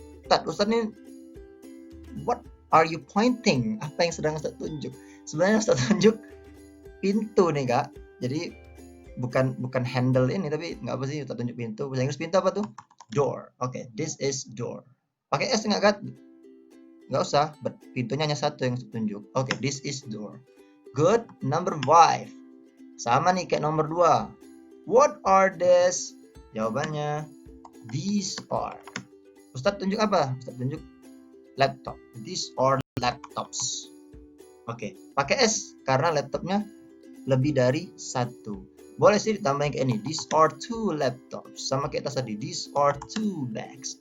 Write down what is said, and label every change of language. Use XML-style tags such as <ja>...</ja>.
<en>Ustadz nih, what are you pointing?</en> <id>Apa yang sedang Ustadz tunjuk? Sebenarnya Ustadz tunjuk pintu nih Kak. Jadi bukan handle ini, tapi nggak apa sih Ustadz tunjuk pintu. Bahasa Inggris pintu apa tuh? Door. Oke,</id> <en>this is door.</en> <id>Pakai S nggak Kak? Nggak usah, pintunya hanya satu yang Ustadz tunjuk.</id> <en>Oke, this is door. Good. Number 5.</en> <id>Sama nih kayak nomor 2.</id> <en>What are these?</en> <id>Jawabannya</id> <en>these are.</en> <id>Ustadz tunjuk apa? Ustadz tunjuk laptop.</id> <en>These are laptops.</en> <id>Oke, pakai S karena laptopnya lebih dari satu. Boleh sih ditambahin kayak ini,</id> <en>these are two laptops.</en> <id>Sama kayak tadi,</id> <en>these are two bags.</en>